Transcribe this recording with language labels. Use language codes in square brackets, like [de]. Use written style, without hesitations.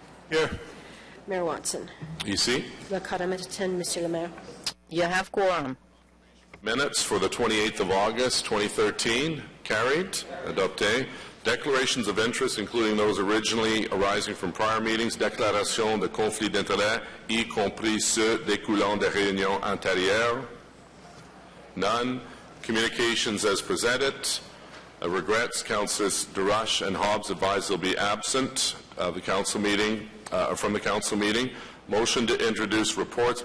[en] Here. Mayor Watson. [fr] Ici. Le quorum est atteint, Monsieur le Maire. [en] You have quorum. Minutes for the 28th of August, 2013. Carried. [fr] Adopté. [en] Declarations of interest, including those originally arising from prior meetings. [fr] Déclaration de conflit d'intérêts, y compris ceux découlant des réunions antérieures. [en] None. Communications as presented. Regrets, Councillors DeRoche and Hobbs advise they'll be absent of the council meeting, from the council meeting. Motion to introduce reports.